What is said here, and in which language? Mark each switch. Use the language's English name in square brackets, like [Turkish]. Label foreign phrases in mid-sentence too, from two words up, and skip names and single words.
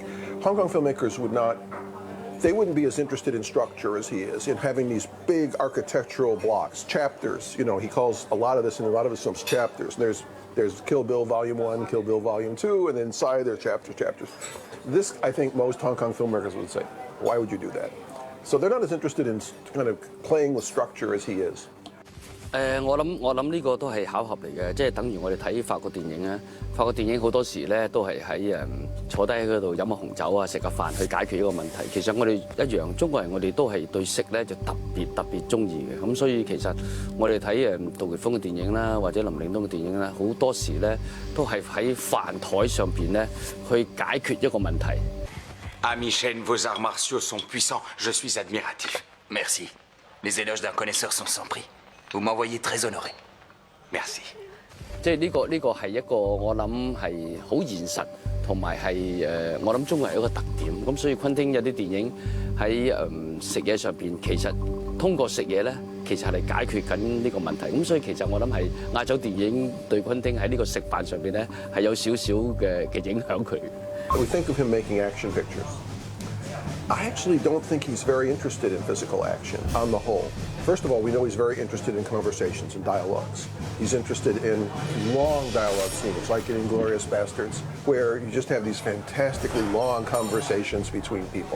[English] Hong Kong filmmakers wouldn't be as interested in structure as he is, in having these big architectural blocks, chapters. He calls a lot of this in a lot of his films chapters. There's Kill Bill Volume 1, Kill Bill Volume 2, and then inside there's chapters. This, I think, most Hong Kong filmmakers would say, why would you do that? So they're not as interested in kind of playing with structure as he is. [Cantonese] 我諗呢個都係巧合嚟嘅，即係等於我哋睇法國電影啊。法國電影好多時咧都係喺坐低喺嗰度飲下紅酒啊，食下飯去解決呢個問題。其實我哋一樣，中國人我哋都係對食咧就特別中意嘅。咁所以其實我哋睇杜琪峰嘅電影啦，或者林嶺東嘅電影啦，好多時咧都係喺飯台上邊咧去解決一個問題。 [French] Ami Chen, vos arts martiaux sont puissants. Je suis admiratif. Merci. Les éloges d'un connaisseur sont sans prix. Vous m'envoyez très honoré. Merci. [Cantonese] 即係呢個係一個我諗係好現實，同埋係我諗中國係一個特點。咁所以昆汀有啲電影喺食嘢上邊，其實通過食嘢咧，其實係解決緊呢個問題。咁所以其實我諗係亞洲電影對昆汀喺呢個食飯上邊咧係有少少嘅影響佢。 [English] We think of him making action pictures. I actually don't think he's very interested in physical action on the whole. First of all, we know he's very interested in conversations and dialogues. He's interested in long dialogue scenes, like in *Inglourious Basterds*, where you just have these fantastically long conversations between people.